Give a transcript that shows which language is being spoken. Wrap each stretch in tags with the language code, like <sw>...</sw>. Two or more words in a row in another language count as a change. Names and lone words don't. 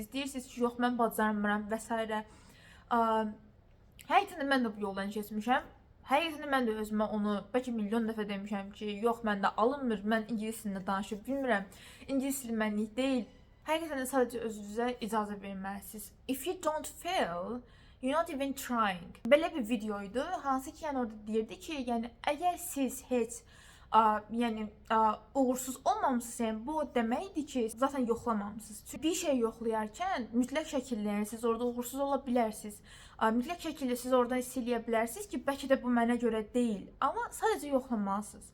<az>Deyirsiniz ki, yox mən bacarmıram və s. Həqiqətən də mən də bu yoldan keçmişəm. Həqiqətən də mən də özümə onu bəlkə milyon dəfə demişəm ki, yox məndə alınmır, mən ingilis dilində danışa bilmirəm. İngilis dili mənlik deyil. Həqiqətən də sadəcə özünüzə icazə verməlisiniz.</az> <en>If you don't fail, you're not even trying.</en> <az>Belə bir videoydu. Hansı ki, yəni orada deyirdi ki, yəni əgər siz heç uğursuz olmamısınız, yəni bu deməkdir ki, zaten yoxlamamısınız. Çünki bir şey yoxlayarkən mütləq şəkildə siz orada uğursuz ola bilərsiniz. Mütləq şəkildə siz oradan hiss eləyə bilərsiniz ki, bəlkə də bu mənə görə deyil, amma sadəcə yoxlamalısınız.</az>